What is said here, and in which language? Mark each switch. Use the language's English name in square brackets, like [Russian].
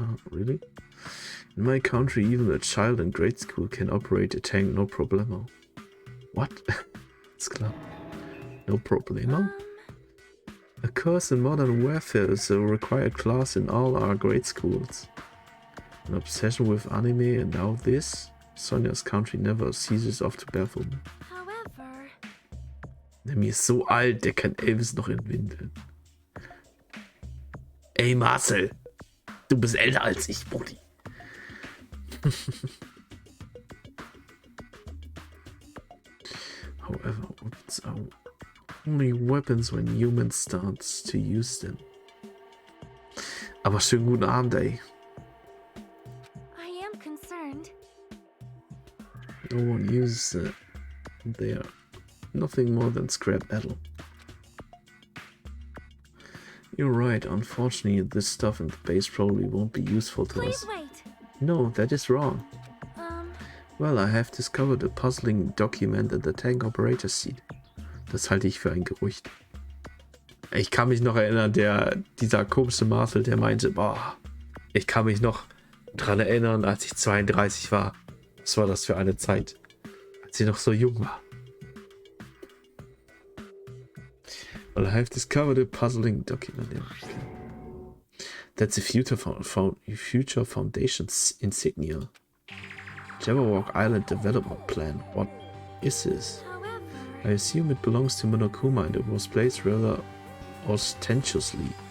[English] Really? In my country, even a child in grade school can operate a tank, no problemo. What? [German] Ist klar. [English] No problemo? A course in modern warfare is a required class in all our grade schools. An obsession with anime and now this? Sonjas country never ceases of to baffle me. However... [German] Der mir ist so alt, der kann Elvis noch in Windeln. Ey Marcel, du bist älter als ich, Brudi. [English] However, weapons are only weapons when humans start to use them. [German] Aber schönen guten Abend, ey. [English] I am concerned. No one uses it. They are nothing more than scrap metal. You're right, unfortunately this stuff in the base probably won't be useful to Please us. wait. No, that is wrong. Well, I have discovered a puzzling document in the tank operator's seat. [German] Das halte ich für ein Gerücht. Ich kann mich noch erinnern, dieser komische Marcel, der meinte, boah, ich kann mich noch dran erinnern, als ich 32 war. Was war das für eine Zeit, als ich noch so jung war? [English] Well, I have discovered a puzzling document. Okay. That's a future Foundation's insignia. Jabberwock Island Development Plan. What is this? However... I assume it belongs to Monokuma and it was placed rather ostentatiously.